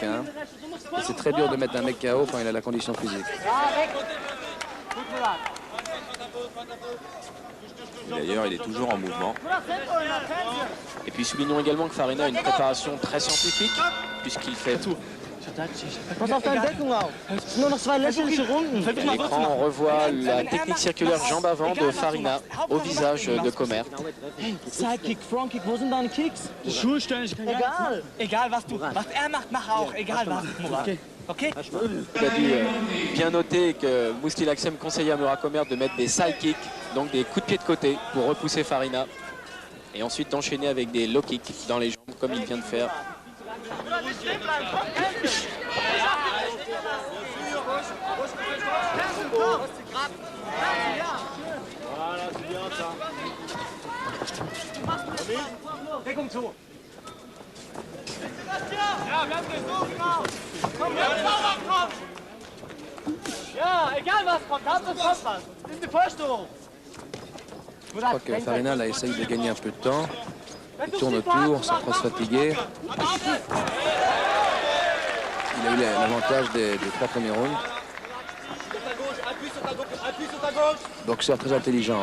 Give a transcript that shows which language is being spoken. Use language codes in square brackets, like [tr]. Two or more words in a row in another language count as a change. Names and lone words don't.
[fr] Hein. Et c'est très dur de mettre un mec KO quand il a la condition physique. D'ailleurs, il est toujours en mouvement. Et puis soulignons également que Farina a une préparation très scientifique, puisqu'il fait tout. [de] Pass auf deine Deckung auf. Es sind nur noch 2 lächerliche Runden. [fr] À l'écran, on revoit la technique circulaire jambe avant de Farina au visage de Komert. [de] Sidekick, Frontkick, wo sind deine Kicks? Schulstellen. Egal. Egal was er macht, mach auch. Egal was. Okay. [fr] Il a dû bien noter que Mousty Laksem conseillait à Murat Komert de mettre des [en] side kicks, [fr] donc des coups de pied de côté pour repousser Farina. Et ensuite d'enchaîner avec des [en] low kicks [fr] dans les jambes comme il vient de faire. [de] Deckung zu. Ja, egal was kommt, Hauptsache es kommt was. Nimm die Vorstellung. [fr] Je crois que Farina là, essaye de gagner un peu de temps. Il tourne autour sans trop se fatiguer. Il a eu l'avantage des 3 premiers rounds. Boxeur très intelligent.